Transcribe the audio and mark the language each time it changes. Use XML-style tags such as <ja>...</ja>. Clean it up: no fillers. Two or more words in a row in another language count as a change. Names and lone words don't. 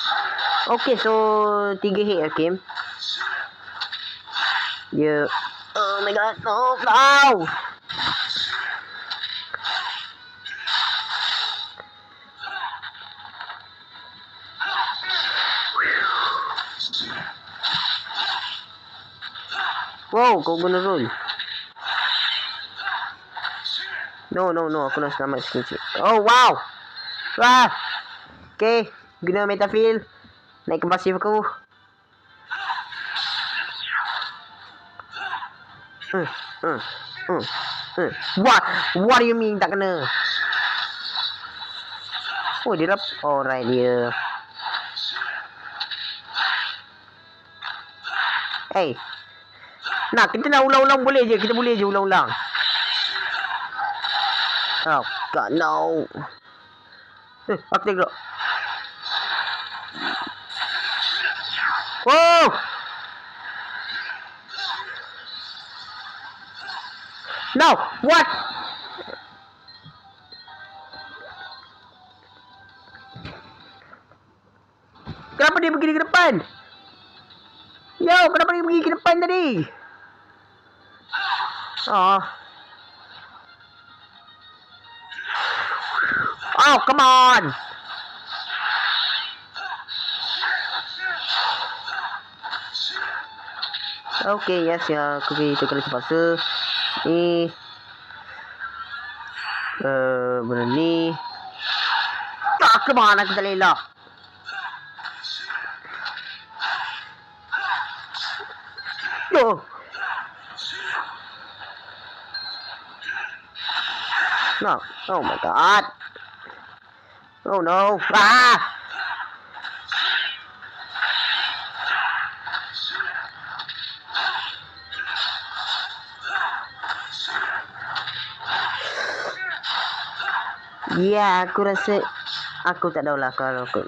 <en>Okay, so 3 hit okay. Dia Oh my god, no, no!</en> <ms>Wow, kau guna roll. No, aku nak selamat sikit. Oh, wow! Wah! Okay, guna metafil. Naik ke pasif aku.</ms> <en>What do you mean</en> <ms>tak kena? Oh, dia dapat. Alright, dia.</ms> <en>Hey.</en> <ms>Nah, kita nak ulang-ulang boleh je. Kita boleh je ulang-ulang.</ms> <en>Oh, God, no.</en> <ms>Aku tengok. Oh!</ms> <en>No! What?</en> <ms>Kenapa dia pergi ke depan? Yo, kenapa dia pergi ke depan tadi?</ms> <en>Oh. Oh, come on! Okay, yes ya.</en> <ms>Okay, itu kali terpaksa. Ni. Benda ni. Tak,</ms> <en>come on,</en> <ms>aku tak lelak. Oh.</ms> <en>No. Oh my god. Oh no. Ah!</en> <ms>Ya, aku rasa aku tak tahulah kalau aku.</ms>